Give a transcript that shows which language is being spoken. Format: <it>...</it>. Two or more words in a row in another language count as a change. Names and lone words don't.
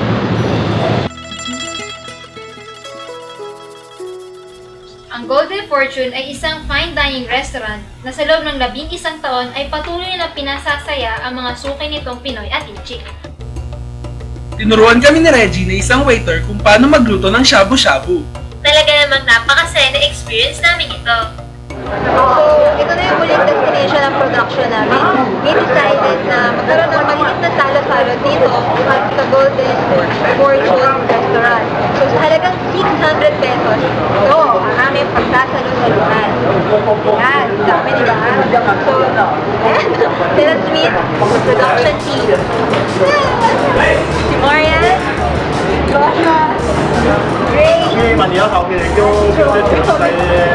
<tl>Ang Golden Fortune ay isang</tl> <en>fine dining restaurant</en> <tl>na sa loob ng 11 taon ay patuloy na pinasasaya ang mga suki nitong Pinoy at Inchik. Tinuruan kami ni Reggie na isang waiter kung paano magluto ng shabu-shabu. Talaga namang napakasaya na experience namin ito. So, ito na yung ulit destination ng production namin.</tl> <en>We decided</en> <tl>na magkaroon ng maliit na salo-salo dito sa Golden Fortune Restaurant. So, sa halagang 600 pesos, ito ang aming pagsasalo-saluhan. Yan, dami nila. So, ayan, sila sweet,</tl> <en>production team.</en> <tl>Si Marian, Joshua, Ray,</tl> <yue>問而家後期都叫啲條細嘅。</yue>